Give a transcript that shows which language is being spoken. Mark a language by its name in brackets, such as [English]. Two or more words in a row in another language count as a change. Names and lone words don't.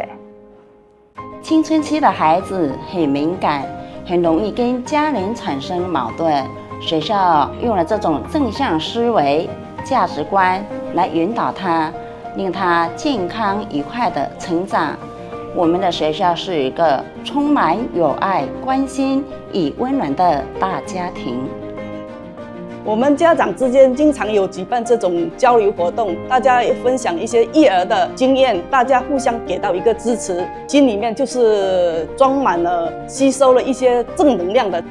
[Chinese] 青春期的孩子很敏感，很容易跟家人產生矛盾。學校用了這種正向思維、價值觀來引導他，令他健康愉快的成長。我們的學校是一個充滿有愛、關心與溫暖的大家庭。我们家长之间经常有举办这种交流活动，大家也分享一些育儿的经验，大家互相给到一个支持，心里面就是装满了吸收了一些正能量的。